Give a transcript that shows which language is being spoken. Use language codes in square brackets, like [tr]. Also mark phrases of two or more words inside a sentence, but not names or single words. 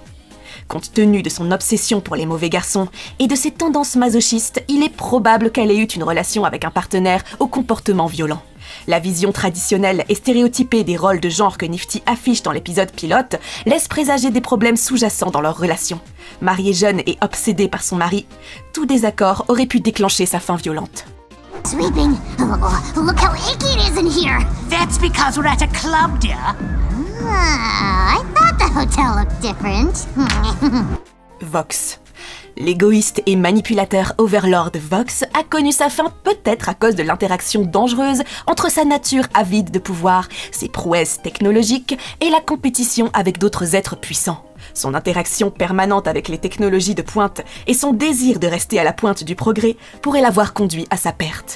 [fr] Compte tenu de son obsession pour les mauvais garçons et de ses tendances masochistes, il est probable qu'elle ait eu une relation avec un partenaire au comportement violent. La vision traditionnelle et stéréotypée des rôles de genre que Nifty affiche dans l'épisode pilote laisse présager des problèmes sous-jacents dans leur relation. Mariée jeune et obsédée par son mari, tout désaccord aurait pu déclencher sa fin violente. [en] Sweeping. Oh, look how icky it is in here. That's because we're at a club, dear. I thought the hotel looked different. [fr] Vox. L'égoïste et manipulateur Overlord Vox a connu sa fin peut-être à cause de l'interaction dangereuse entre sa nature avide de pouvoir, ses prouesses technologiques et la compétition avec d'autres êtres puissants. Son interaction permanente avec les technologies de pointe et son désir de rester à la pointe du progrès pourraient l'avoir conduit à sa perte.